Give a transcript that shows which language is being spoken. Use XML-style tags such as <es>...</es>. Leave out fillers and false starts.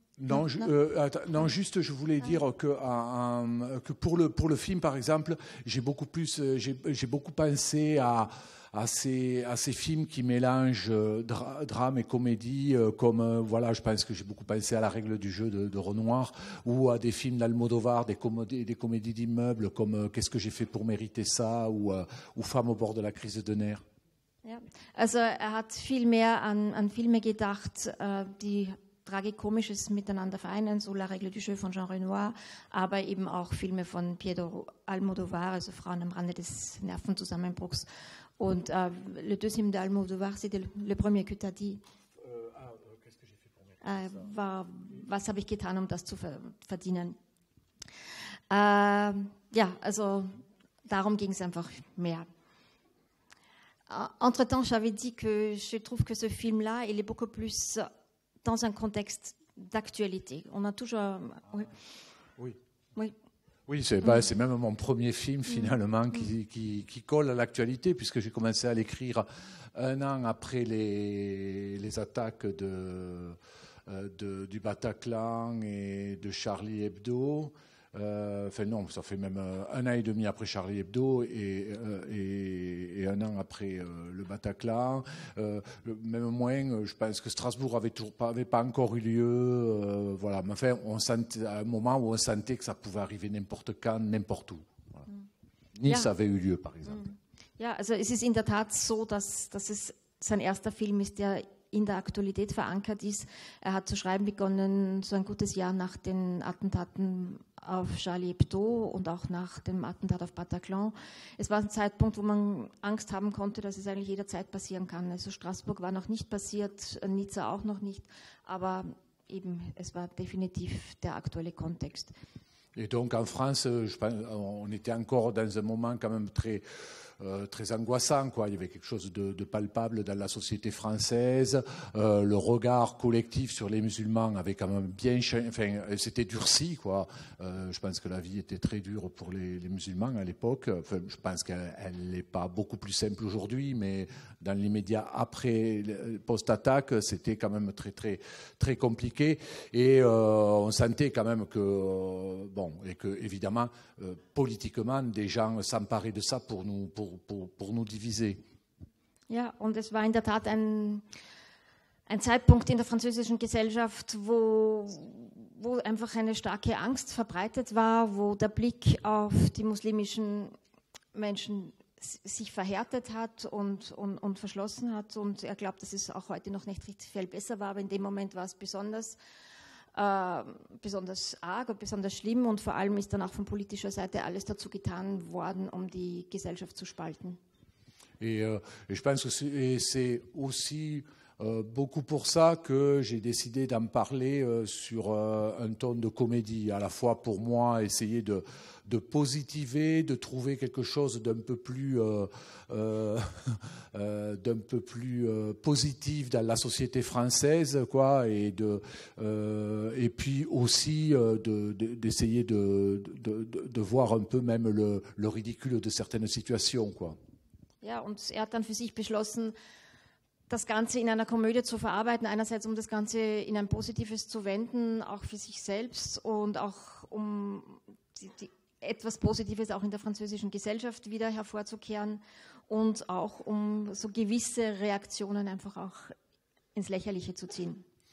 <fr>Non, juste, je voulais dire que pour le film, par exemple, j'ai beaucoup pensé à ces films qui mélangent drame et comédie, comme voilà, je pense que j'ai beaucoup pensé à La règle du jeu de Renoir, ou à des films d'Almodovar, des comédies d'immeubles comme Qu'est-ce que j'ai fait pour mériter ça, ou Femme au bord de la crise de nerfs.</fr> <de>Ja, also hat viel mehr an Filme gedacht, die Tragikomisches miteinander vereinen, so La règle du jeu von Jean Renoir, aber eben auch Filme von Pedro Almodovar, also Frauen am Rande des Nervenzusammenbruchs. Und</de> <fr>le deuxième d'Almodovar, c'était le premier que tu as dit. Qu'est-ce que j'ai fait pour</fr> <de>war, was habe ich getan, um das zu verdienen? Ja, also darum ging es einfach mehr.</de> <fr>Entre-temps, j'avais dit que je trouve que ce film-là, il est beaucoup plus dans un contexte d'actualité. On a toujours... Oui. Oui, c'est même mon premier film finalement qui colle à l'actualité, puisque j'ai commencé à l'écrire 1 an après les attaques du Bataclan et de Charlie Hebdo. Enfin non, ça fait même 1 an et demi après Charlie Hebdo et 1 an après le Bataclan. Même moins, je pense que Strasbourg avait pas encore eu lieu. Voilà, mais enfin, on sentait à un moment où on sentait que ça pouvait arriver n'importe quand, n'importe où. Voilà. Nice avait eu lieu, par exemple.</fr> <de>Ja, also es ist in der Tat so, dass es sein erster Film ist, der in der Aktualität verankert ist. Er hat zu schreiben begonnen, so ein gutes Jahr nach den Attentaten auf Charlie Hebdo und auch nach dem Attentat auf Bataclan. Es war ein Zeitpunkt, wo man Angst haben konnte, dass es eigentlich jederzeit passieren kann. Also Straßburg war noch nicht passiert, Nizza auch noch nicht, aber eben, es war definitiv der aktuelle Kontext.</de> <fr>Et donc en France, je pense, on était encore dans un moment quand même très angoissant, quoi. Il y avait quelque chose de palpable dans la société française. Le regard collectif sur les musulmans avait quand même c'était durci, quoi. Je pense que la vie était très dure pour les musulmans à l'époque. Enfin, je pense qu'elle n'est pas beaucoup plus simple aujourd'hui, mais dans l'immédiat après post-attaque, c'était quand même très très très compliqué. Et on sentait quand même que et que évidemment politiquement des gens s'emparaient de ça pour nous diviser.</fr> <de>Ja, und es war in der Tat ein Zeitpunkt in der französischen Gesellschaft, wo einfach eine starke Angst verbreitet war, wo der Blick auf die muslimischen Menschen sich verhärtet hat und verschlossen hat. Und er glaubt, dass es auch heute noch nicht richtig viel besser war, aber in dem Moment war es besonders arg und besonders schlimm, und vor allem ist dann auch von politischer Seite alles dazu getan worden, um die Gesellschaft zu spalten.</de> <fr>Et je pense que c'est aussi beaucoup pour ça que j'ai décidé d'en parler sur un ton de comédie, à la fois pour moi essayer de positiver, de trouver quelque chose d'un peu plus positif dans la société française, quoi, et puis aussi d'essayer de voir un peu même le ridicule de certaines situations, quoi.</fr> <de>Ja, und er hat dann für sich beschlossen, das Ganze in einer Komödie zu verarbeiten, einerseits um das Ganze in ein Positives zu wenden, auch für sich selbst, und auch um etwas Positives auch in der französischen Gesellschaft wieder hervorzukehren und auch um so gewisse Reaktionen einfach auch ins Lächerliche zu ziehen.</de>